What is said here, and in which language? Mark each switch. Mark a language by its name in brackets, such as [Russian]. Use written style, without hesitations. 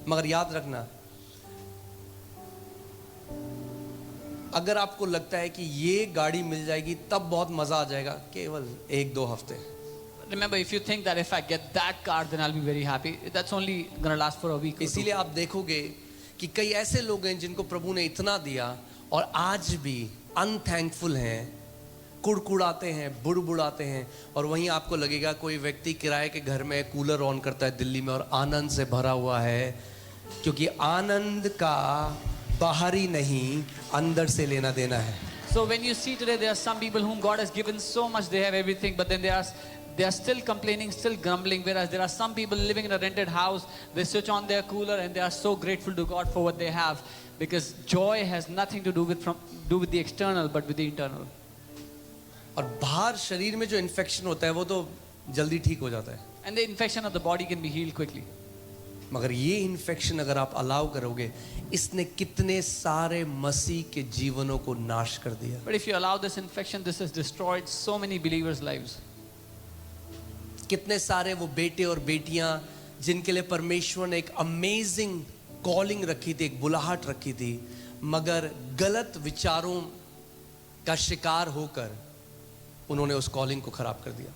[Hindi] मगर याद रखना, अगर आपको लगता है कि ये गाड़ी मिल जाएगी तब बहुत मजा आ जाएगा, केवल 1-2 हफ्ते। [English] Remember, if you think that if I get that car, then I'll be very happy, that's only gonna last for a week. [Hindi] इसीलिए आप देखोगे कि कई ऐसे लोग हैं जिनको प्रभु ने इतना दिया और आज भी अनथैंकफुल हैं, कुड़कुड़ाते हैं, बुड़बुड़ाते हैं। और वहीं आपको लगेगा कोई व्यक्ति किराए के घर में कूलर ऑन करता है दिल्ली में और आनंद से भरा हुआ है, क्योंकि आनंद का बाहरी नहीं अंदर से लेना देना है। [English] So when you see today, there are some people whom God has given so much, they have everything, but then they are still complaining, still grumbling. Whereas there are some people living in a rented house, they switch on their cooler and they are so grateful to God for what they have, because joy has nothing to do with the external but with the internal. [Hindi] और बाहर शरीर में जो infection होता है वो तो जल्दी ठीक हो जाता है, [English] And the infection of the body can be healed quickly. [Hindi] मगर ये इन्फेक्शन अगर आप अलाउ करोगे, इसने कितने सारे मसीह के जीवनों को नाश कर दिया। [English] But if you allow this infection, this has destroyed so many believers' lives. [Hindi] कितने सारे वो बेटे और बेटियां जिनके लिए परमेश्वर ने एक अमेजिंग कॉलिंग रखी थी, एक बुलाहट रखी थी, मगर गलत विचारों का शिकार होकर उन्होंने उस कॉलिंग को खराब कर दिया।